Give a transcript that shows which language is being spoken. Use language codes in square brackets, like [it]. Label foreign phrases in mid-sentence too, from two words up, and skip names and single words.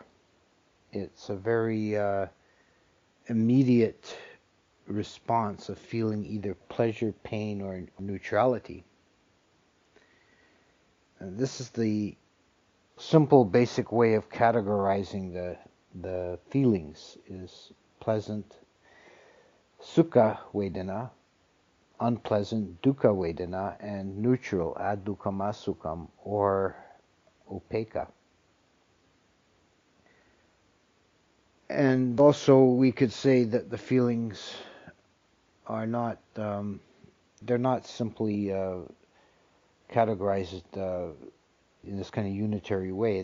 [en] It's a very immediate response of feeling either pleasure, pain, or neutrality. And this is the simple, basic way of categorizing the feelings: is pleasant, [pi] sukha vedana, unpleasant, dukkha vedana, [en] and neutral, [pi] adukkam asukham, [en] or upekkha. And also we could say that the feelings are not, they're not simply categorized in this kind of unitary way.